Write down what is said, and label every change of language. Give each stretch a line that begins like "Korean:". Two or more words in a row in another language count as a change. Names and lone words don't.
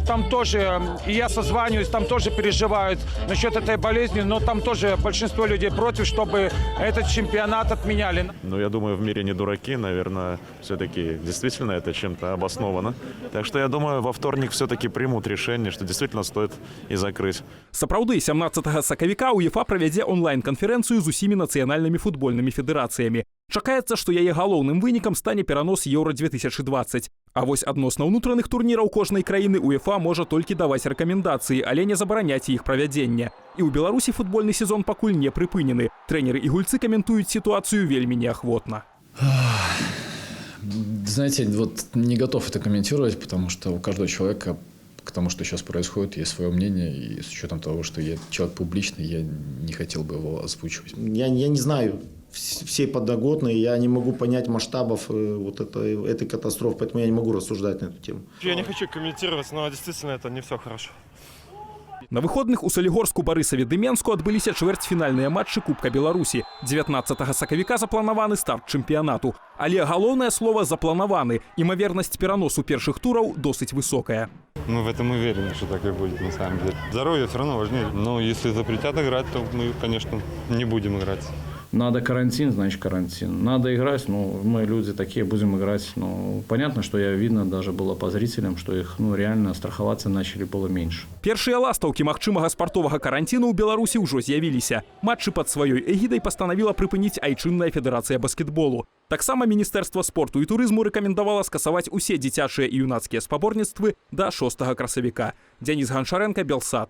Russian: Там тоже, и я созваниваюсь, там тоже переживают насчет этой болезни, но там тоже большинство людей против, чтобы этот чемпионат отменяли. Ну, я думаю, в мире не дураки, наверное, все-таки действительно это чем-то обосновано. Так что я думаю, во вторник все-таки примут решение, что действительно стоит и закрыть.
Belarusian: Сапраўды, 17 сакавіка УЕФА правядзе онлайн-канферэнцыю з усімі нацыянальнымі футбольнымі федэрацыямі. Чакаецца, што яе галоўным вынікам стане перанос Еўра-2020. А вось адносна ўнутраных турніраў кожнай краіны УЕФА можа толькі даваць рэкамендацыі, але не забараняць іх правядзення. І ў Беларусі футбольны сезон пакуль не прыпынены. Трэнеры і гульцы каментуюць сітуацыю вельмі неахвотна.
Russian: Знаете, вот не готов это комментировать, потому что у каждого человека к тому, что сейчас происходит, есть свое мнение, и с учетом того, что я человек публичный, я не хотел бы его озвучивать. Я не знаю всей подноготной, я не могу понять масштабов вот этой катастрофы, поэтому я не могу рассуждать на эту тему. Я не хочу комментировать, но действительно это не все хорошо.
Belarusian: На выходных у Салігорску, Барысаве ды Менску адбыліся чвэрцьфінальныя матчы Кубка Беларусі. 19 сакавіка запланаваны старт чэмпіянату. Але галоўнае слово «запланаваны». Імавернасць пераносу першых тураў досыць высокая.
Russian: Мы в этом уверены, что так и будет на самом деле. Здоровье все равно важнее. Но если запретят играть, то мы, конечно, не будем играть. Надо карантин, значит карантин. Надо играть, ну, мы люди такие, будем играть. Ну, понятно, что видно даже было по зрителям, что их, реально страховаться начали было меньше.
Belarusian: Першыя ластаўкі магчымага спартовага каранціну ў Беларусі ўжо з'явіліся. Матчы пад сваёй эгідай пастанавіла прыпыніць айчынная федэрацыя баскетболу. Таксама Міністэрства спорту і турызму рэкамендавала скасаваць усе дзіцячыя і юнацкія спаборніцтвы да 6 красавіка. Дзяніс Ганчаренко, Белсат.